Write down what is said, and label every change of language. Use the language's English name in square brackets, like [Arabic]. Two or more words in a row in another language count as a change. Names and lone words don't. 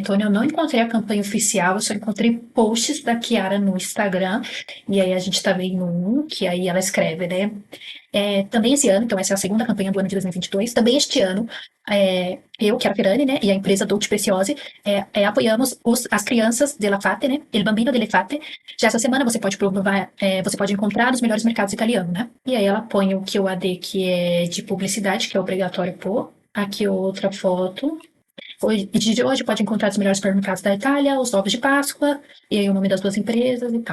[Portuguese] Eu não encontrei a campanha oficial, eu só encontrei posts da Chiara no Instagram. E aí a gente tá vendo um que aí ela escreve, né? Também esse ano, então essa é a segunda campanha do ano de 2022, também este ano, eu, Chiara Ferragni, né, e a empresa Dolce Preziosi, apoiamos as crianças della Fate, né, il bambino delle Fate. Já essa semana você pode provar, você pode encontrar nos melhores mercados italianos, né. E aí ela põe o QAD, que é de publicidade, que é obrigatório pôr. Aqui outra foto. De hoje pode encontrar os melhores supermercados da Itália, os ovos de Páscoa, e aí o nome das duas empresas e tal.